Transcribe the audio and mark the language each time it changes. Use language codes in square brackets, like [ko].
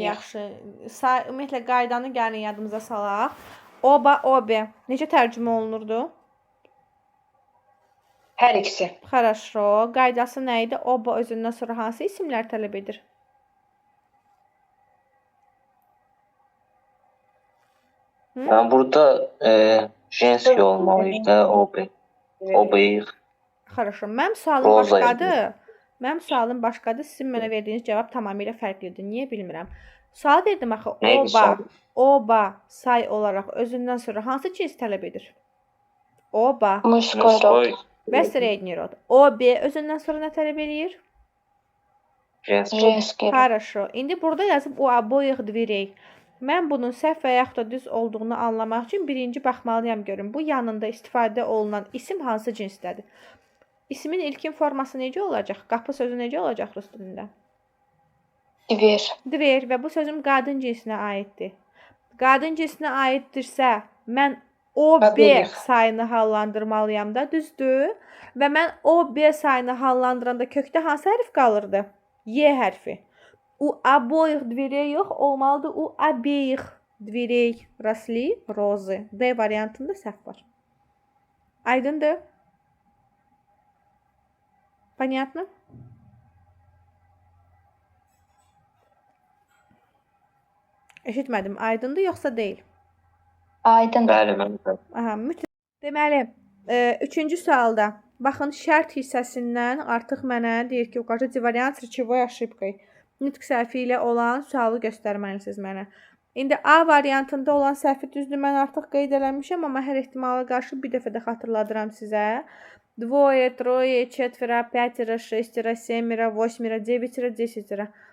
[az] Yaxşı. Ümumiyyətlə qaydanı gəlin yadımıza salaq. Oba, obе. Necə tərcümə olunurdu? Hər ikisi. [ru] Хорошо. [az] Qaydası nə idi? Oba özündən sonra hansı isimlər tələb edir? Yani burada jenski olmalıydı da obey. [ru] Хорошо. [az] Mənim sualım Roza başqadır. Mənim sualım başqadır. Sizin mənə verdiyiniz cavab tamamilə fərqlidir. Niyə bilmirəm. Sual verdim axı. Neydi sual? Oba say olaraq özündən sonra hansı cins tələb edir? Oba. [ru] Mужской род. Və средний род. [az] Obе özündən sonra nə tələb edir? [ru] Jenski. Женский род. Хорошо. [az] İndi burada yazıb [ru] у обоих дверей. [az] Mən bunun səhv və yaxud da düz olduğunu anlamaq üçün birinci baxmalıyam görüm. Bu yanında istifadə olunan isim hansı cinsdədir? İsmin ilkin forması necə olacaq? Qapı sözü necə olacaq rus dilində? [ru] Dver. [az] Dver və bu sözüm qadın cinsinə aiddir. Qadın cinsinə aiddirsə, mən o B Obeyik. sayını hallandırmalıyam da, düzdür? Və mən o B sayını hallandıranda kökdə hansı hərf qalırdı? Y hərfi. [ru] У обоих дверей [az] yox, olmalıdır [ru] у обеих дверей росли розы. [az] D variantında səhv var. Aydındır? [ru] Понятно? [az] Eşitmədim. Aydındır yoxsa deyil? Aydındır. Bəli, mən. Aha, deməli, üçüncü sualda baxın şərt hissəsindən artıq mənə deyir ki, [ru] ukażите вариант с речевой ошибкой. [az] Nitq səhvi ilə olan sualı göstərməlisiniz mənə. İndi A variantında olan səhvi düzdür, mən artıq qeyd eləmişəm, amma hər ehtimala qarşı bir dəfə də xatırladıram sizə. [ru] Двое, трое, четверо, пятеро, шестеро, семеро, восьмеро, девятеро, десятеро.